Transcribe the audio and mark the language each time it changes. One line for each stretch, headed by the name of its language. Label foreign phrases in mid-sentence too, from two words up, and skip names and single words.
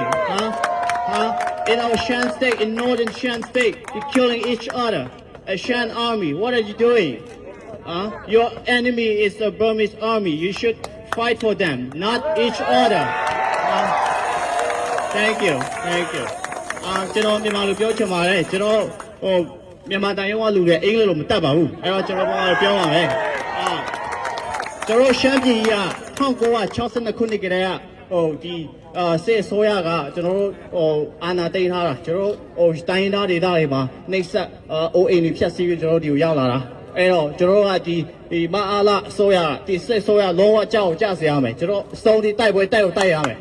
English: In our Shan state, in northern Shan state, you're killing each other. A Shan army, what are you doing? Your enemy is the Burmese army. You should fight for them, not each other. Thank you. Thank you.
Burmese: ကျွန်တော်မြန်မာလိုပြောချင်ပါတယ်ကျွန်တော်မြန်မာတိုင်းရောလူတွေအင်္ဂလိပ်လိုမတတ်ပါဘူးအဲ့တော့ကျွန်တော်ဘာပြောပါလဲကျွန်တော်ရှမ်းပြည်က1962ခုနှစ်ကတည်းကဒီစစ်အစိုးရကကျွန်တော်အာဏာသိမ်းထားတာကျွန်တော်တိုင်းသားဒေသတွေမှာနှိပ်စက်အိုးအိမ်တွေဖျက်ဆီးပြီးကျွန်တော်ဒီကိုရောက်လာတာအဲ့တော့ကျွန်တော်ကဒီမအားလားအစိုးရဒီစစ်အစိုးရလုံးဝကြောက်ကြစေရမယ်ကျွန်တော်အစုံဒီတိုက်ပွဲတိုက်ရမယ်